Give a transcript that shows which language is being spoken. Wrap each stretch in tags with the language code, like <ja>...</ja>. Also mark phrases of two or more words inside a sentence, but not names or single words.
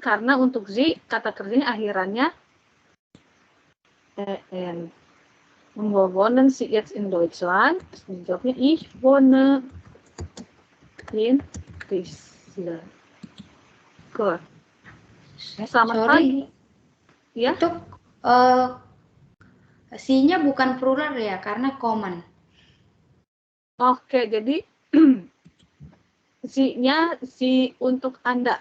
<id>Karena untuk Z, kata kerjanya akhirannya en.</id> <de>Wo wohnen Sie jetzt in Deutschland? Jawabnya, ich wohne in Piste.</de> <id>Good. Selamat pagi. Ya? Itu si-nya bukan plural ya, karena common. Oke, jadi si-nya si untuk Anda.</id>